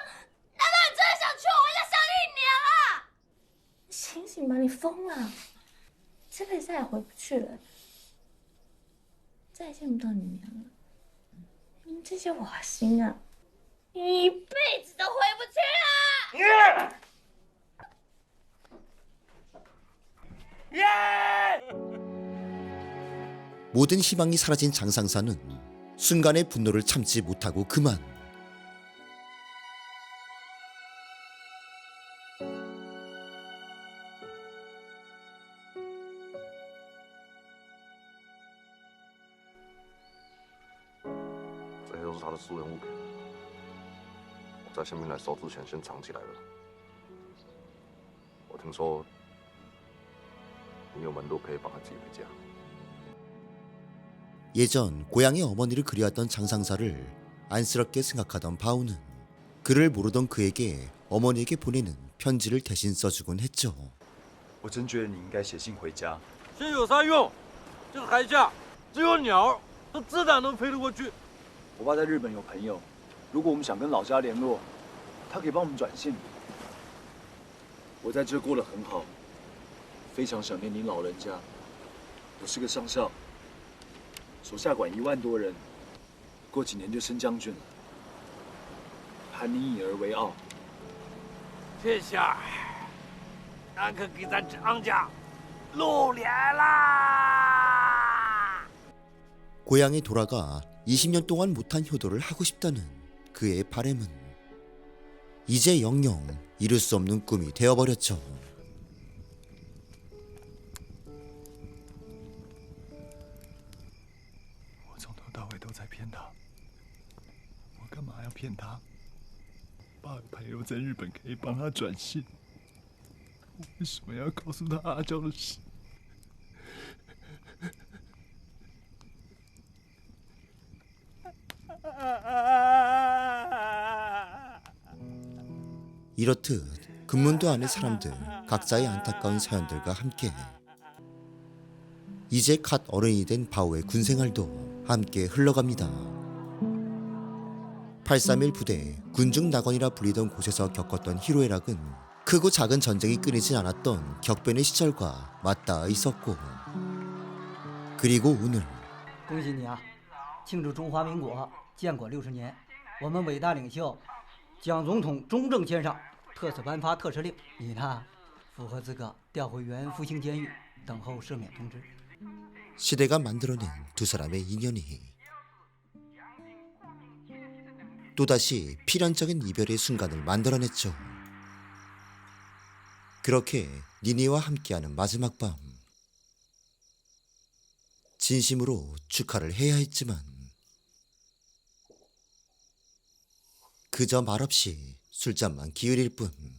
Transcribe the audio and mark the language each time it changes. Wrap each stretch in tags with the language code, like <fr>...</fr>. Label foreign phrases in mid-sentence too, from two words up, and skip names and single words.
<zh>难道你真的想娶我回家想你娘啊？醒醒吧，你疯了！这辈子再也回不去了，再也见不到你娘了。你们这些瓦星啊，你一辈子都回不去了！</zh> <ko>모든 희망이 사라진 장상사는 순간의 분노를 참지 못하고 그만.</ko> <zh>这些都是他的私人物品，我在宪兵来收之前先藏起来了。我听说你有门路可以帮他寄回家。</zh> <ko>예전 고향의 어머니를 그리웠던 장상사를 안쓰럽게 생각하던 바오는 그를 모르던 그에게 어머니에게 보내는 편지를 대신 써주곤 했죠.</ko> <zh>我真觉得你应该写信回家。信有啥用？这个海下只有鸟，这子弹能飞得过去。我爸在日本有朋友，如果我们想跟老家联络，他可以帮我们转信。我在这过得很好，非常想念您老人家。我是个上校。手下管1万多人，过几年就升将军了，喊你以儿为傲。这下，俺可给咱张家露脸啦！</zh> <ko>고향에 돌아가 20년 동안 못한 효도를 하고 싶다는 그의 바램은 이제 영영 이룰 수 없는 꿈이 되어버렸죠.</ko> <zh>到尾都在骗他，我干嘛要骗他？爸有朋友在日本可以帮他转信，我为什么要告诉他阿娇的事？</zh> <ko>이렇듯 금문도 안의 사람들 각자의 안타까운 사연들과 함께 이제 갓 어른이 된 바오의 군생활도 함께 흘러갑니다. 831 부대 군중 낙원이라 불리던 곳에서 겪었던 희로애락은 크고 작은 전쟁이 끊이진 않았던 격변의 시절과 맞닿아 있었고 그리고 오늘</ko> <zh>恭喜你啊！庆祝中华民国建国60年，我们伟大领袖蒋总统中正签上特此颁发特赦令，你呢，符合资格调回原复兴监狱等候赦免通知。</zh> <ko>시대가 만들어낸 두 사람의 인연이 또다시 필연적인 이별의 순간을 만들어냈죠. 그렇게 니니와 함께하는 마지막 밤 진심으로 축하를 해야 했지만 그저 말없이 술잔만 기울일 뿐.</ko>